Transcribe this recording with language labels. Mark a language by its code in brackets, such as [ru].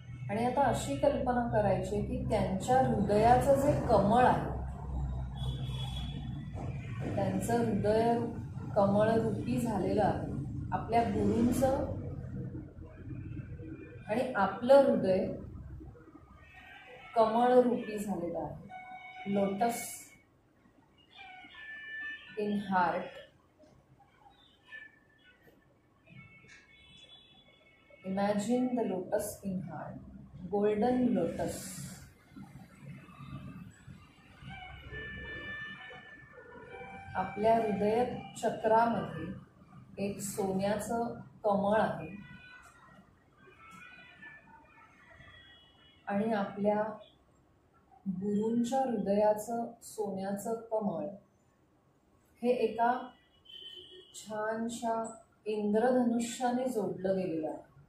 [mr] आणि आता अशी कल्पना करायची की त्यांच्या हृदयाचं जे कमळ आहे, त्यांचं हृदय कमळरूपी झालेलं आहे। आपल्या गुरूंचं आणि आपलं हृदय कमळरूपी झालेलं आहे। [en] Lotus in heart, imagine the lotus in heart, golden lotus. [mr] आपल्या हृदय चक्रामध्ये एक सोन्याचं कमळ आहे आणि आपल्या गुरूंच्या हृदयाचं सोन्याचं कमळ हे एका छानशा इंद्रधनुष्याने जोडलं गेलेलं आहे।